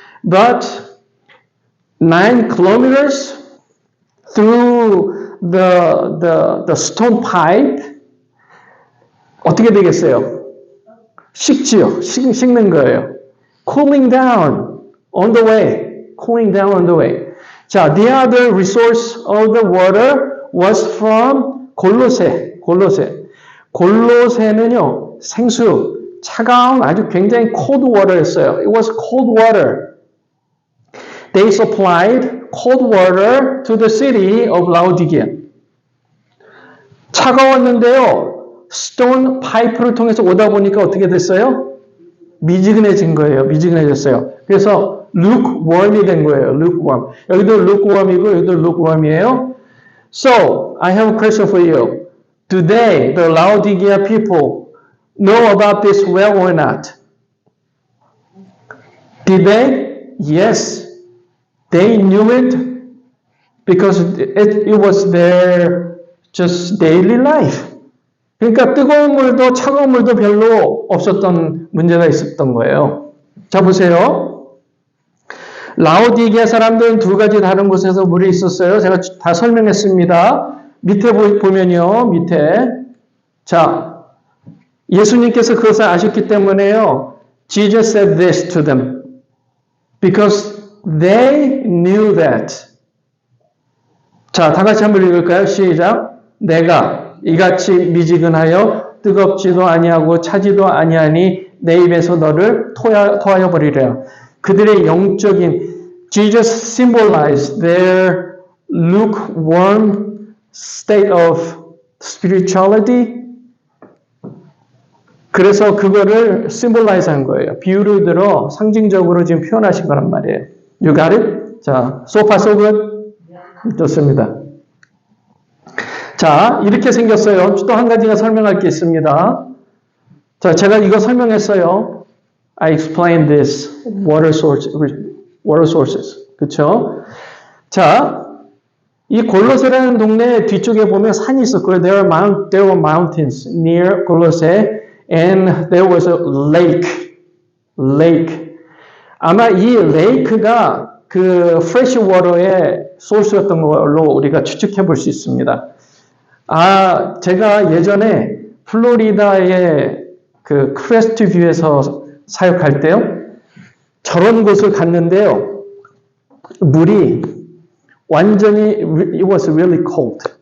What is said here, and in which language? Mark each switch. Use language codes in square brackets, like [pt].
[en] But 9 kilometers through the stone pipe, [ko] 어떻게 되겠어요? 식지요. 식는 거예요. [en] Cooling down on the way. Cooling down on the way. 자, the other resource of the water was from 골로새. [ko] 골로새는요, 생수, 차가운 아주 굉장히 [en] cold water [ko] 였어요. [en] It was cold water. They supplied cold water to the city of Laodicea. [ko] 차가웠는데요. 스톤 파이프를 통해서 오다 보니까 어떻게 됐어요? 미지근해진 거예요. 미지근해졌어요. 그래서 lukewarm이 된 거예요. lukewarm. 여기도 lukewarm이고 여기도 lukewarm이에요. [en] So, I have a question for you. Do they, the Laodicea people, know about this well or not? Did they? Yes. They knew it because it was their just daily life. [ko] 그러니까 뜨거운 물도 차가운 물도 별로 없었던 문제가 있었던 거예요. 자, 보세요. 라오디게아 사람들은 두 가지 다른 곳에서 물이 있었어요. 제가 다 설명했습니다. 밑에 보면요. 밑에. 자, 예수님께서 그것을 아셨기 때문에요. [en] Jesus said this to them. Because they knew that. [ko] 자, 다 같이 한번 읽을까요? 시작. 내가 이같이 미지근하여 뜨겁지도 아니하고 차지도 아니하니 내 입에서 너를 토하여 버리랴. 그들의 영적인 [en] Jesus symbolized their lukewarm state of spirituality. [ko] 그래서 그거를 symbolize 한 거예요. 비유를 들어 상징적으로 지금 표현하신 거란 말이에요. [en] You got it? 자, so far so good? [ko] 좋습니다. 자, 이렇게 생겼어요. 또 한 가지가 설명할 게 있습니다. 자, 제가 이거 설명했어요. [en] I explained this water sources. [ko] 그쵸? 자, 이 골로새라는 동네 뒤쪽에 보면 산이 있었고요. [en] There were mountains near 골로새 and there was a lake. [ko] 아마 이 lake가 그 [en] fresh water [ko] 의 소스였던 걸로 우리가 추측해 볼 수 있습니다. 아, 제가 예전에 플로리다의 그 크레스트 뷰에서 사역할 때요. 저런 곳을 갔는데요. 물이 완전히, [en] it was really cold.